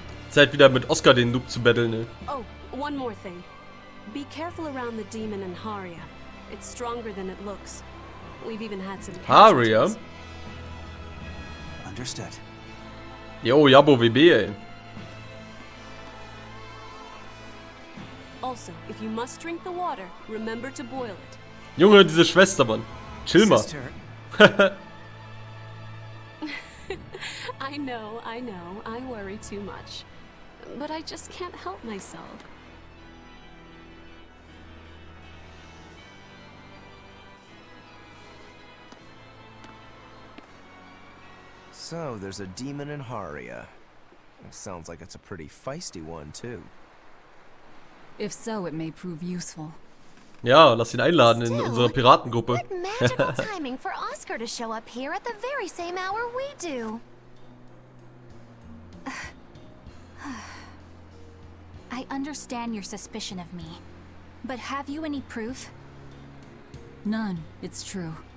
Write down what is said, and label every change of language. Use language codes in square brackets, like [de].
[de] Zeit wieder mit Oscar den Noob zu battlen, ne? [en] Oh, one more thing. Be careful around the demon in Haria. It's stronger than it looks. We've even had some Haria? casualties. Understood. Jo, Jabo WB, ey. Also, if you must drink the water, remember to boil it. [de] Junge, diese Schwester, Mann. Chill mal. [en] I know, I worry too much. But I just can't help myself. So, there's a demon in Haria. Sounds like it's a pretty feisty one, too. If so, it may prove useful. [de] Ja, lass ihn einladen in unsere Piratengruppe. [en] What magical timing for Oscar to show up here at the very same hour we do. I understand your suspicion of me, but have you any proof? None, it's true.